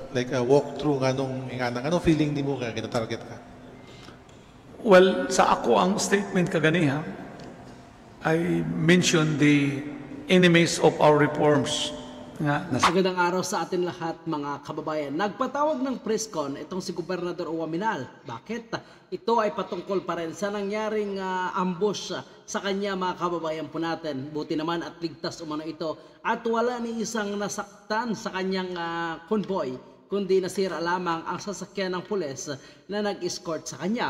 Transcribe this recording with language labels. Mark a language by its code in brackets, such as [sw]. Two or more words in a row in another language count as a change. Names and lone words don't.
[en] like a walkthrough [hil] nga nung anong feeling nimo nga gina-target ka? [en] Well, [hil] sa ako ang statement kaganiha, [en] I mentioned the enemies of our reforms. [tl] Magandang araw sa atin lahat mga kababayan. Nagpatawag ng press con itong si Gobernador Uwaminal. Bakit? Ito ay patungkol pa rin sa nangyaring ambush sa kanya mga kababayan po natin. Buti naman at ligtas umano ito at wala ni isang nasaktan sa kanyang convoy, kundi nasira lamang ang sasakyan ng pulis na nag-escort sa kanya.